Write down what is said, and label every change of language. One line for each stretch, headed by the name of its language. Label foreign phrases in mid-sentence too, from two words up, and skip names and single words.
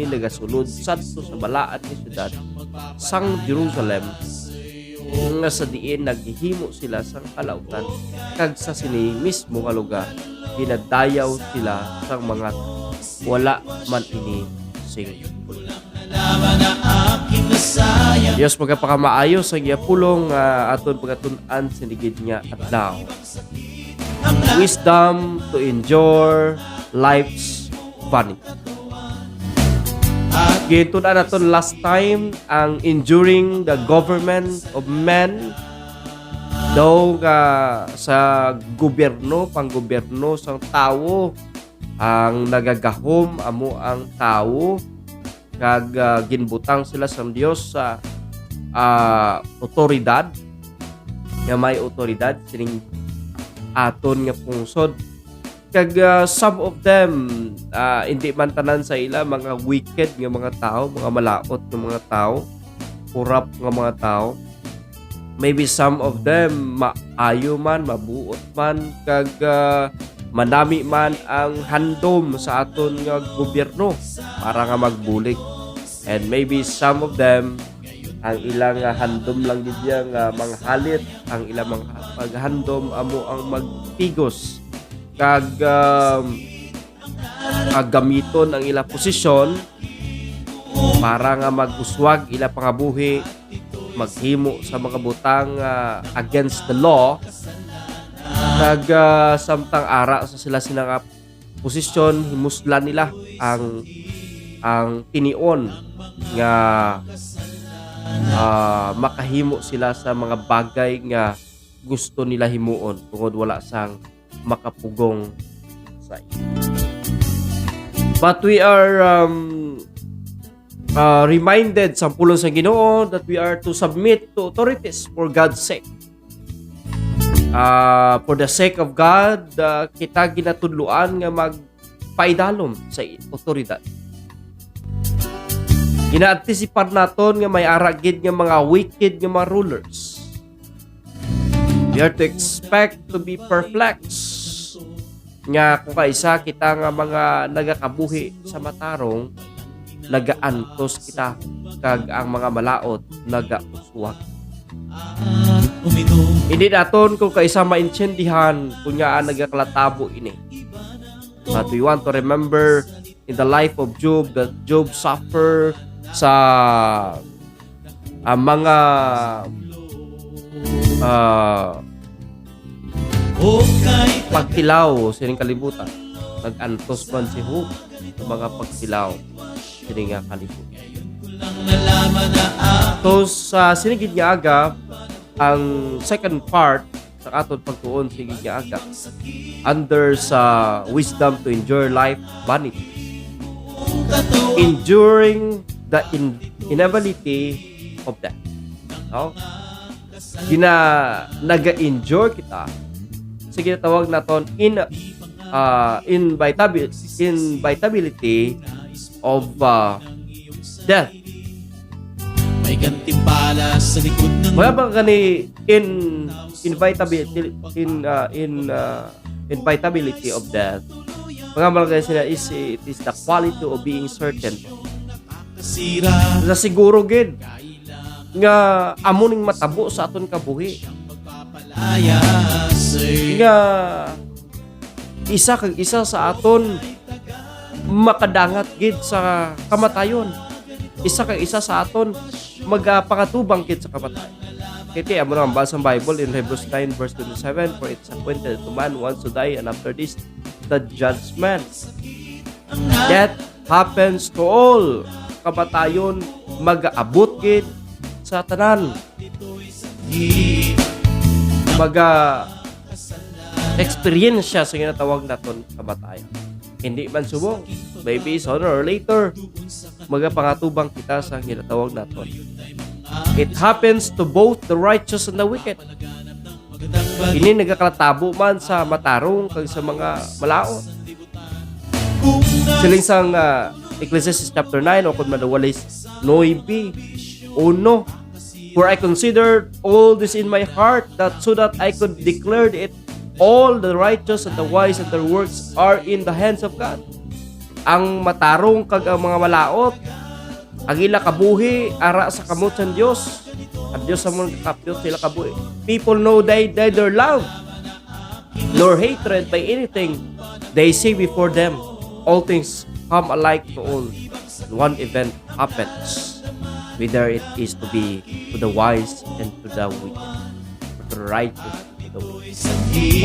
Hiligaynon: nagasunod sadto sa balaan nga syudad sang Jerusalem nga sa diin naghihimo sila sang kalautan kag sa sini mismo nga lugar ginadayaw sila sang mga wala man ini sing Diyos magpakamaayos ang iya pulong aton pagatun-an sinigid niya adlaw.
English: Wisdom to endure life's vanity.
Hiligaynon: Gitun-an naton
English: last time
Hiligaynon: ang
English: enduring the government of men
Hiligaynon: daw sa gobyerno, panggobyerno sang tawo ang nagagahom amo ang tawo kag ginbutang sila sa Dios sa otoridad nga may otoridad sining aton nga pungsod kag
English: some of them
Hiligaynon: hindi man tanan sa ila mga wicked nga mga tao, mga malaot nga mga tao, corrupt nga mga tao.
English: Maybe some of them
Hiligaynon: maayo man, mabuot man kag manami man ang handom sa aton nga gobyerno para nga magbulig.
English: And maybe some of them
Hiligaynon: ang ilang handom lang gid nga manghalit, ang ilang mga paghandom amo ang magpigos kag gamiton ang ilang posisyon para nga mag-uswag ila pangabuhi, maghimo sa mga butang
English: against the law,
Hiligaynon: samtang ara sa sila sinang posisyon, himuslan nila ang tinion nga makahimo sila sa mga bagay nga gusto nila himuon tungod wala sang makapugong sa iyo.
English: But we are reminded
Hiligaynon: sa pulong sa Ginoo
English: that we are to submit to authorities for God's sake. For the sake of God,
Hiligaynon: kita ginatudluan nga magpaidalom sa otoridad. Gina-anticipate naton nga may aragid nga mga wicked nga mga rulers.
English: We are to expect to be perplexed.
Hiligaynon: Nga kung kaisa kita nga mga nagakabuhi sa matarong, nagaantos kita kag ang mga malaot nagauswag. Hindi naton kung kaisa maintindihan kunya nagakalatabo ini.
English: But we want to remember in the life of Job that Job suffer
Hiligaynon: sa mga pagtilaw sining kalibutan. Nag-antos man si Job sa mga pagtilaw sining kalibutan. So sa sinigid nga aga, ang
English: second part
Hiligaynon: sa aton pagtuon sinigid nga aga under sa
English: wisdom to endure life vanity, enduring the inevitability of death.
Hiligaynon: No? Naga-endure kita sa ginatawag naton
English: inevitability of death.
Hiligaynon: May gantimpala sa likod ng Mga ba gani
English: inevitability of death?
Hiligaynon: Mga malagay sila
English: it is the quality of being certain.
Hiligaynon: sira. Na siguro gid nga amuning matabo sa aton kabuhi. Nga isa sa aton makadangat gid sa kamatayon. Isa sa aton magpangatubang gid sa kamatayon. Kaya amo nang basa sa
English: Bible in Hebrews 9 verse 27, for it's appointed to man once to die, and after this the judgment. That happens to all.
Hiligaynon: Kamatayon mag-aabot gid sa tanan. Experience siya sa ginatawag naton kamatayon. Hindi man subong, maybe
English: sooner or later
Hiligaynon: magapangatubang kita sa ginatawag naton.
English: It happens to both the righteous and the wicked.
Hiligaynon: Ini nagakalatabo man sa matarong kag sa mga malaot. Siling sang Ecclesiastes chapter 9 o kung madawalis 9:1,
English: for I considered all this in my heart, that so that I could declare it, all the righteous and the wise and their works are in the hands of God.
Hiligaynon: Ang matarong kag ang mga malaot, ang ila kabuhi ara sa kamot sa Dios. Ang Dios sa mga kapyot sila kabuhi.
English: People know neither love nor hatred by anything they see before them. All things come alike to all. One event happens, whether it is to be to the wise and to the wicked, to the righteous and to the wicked.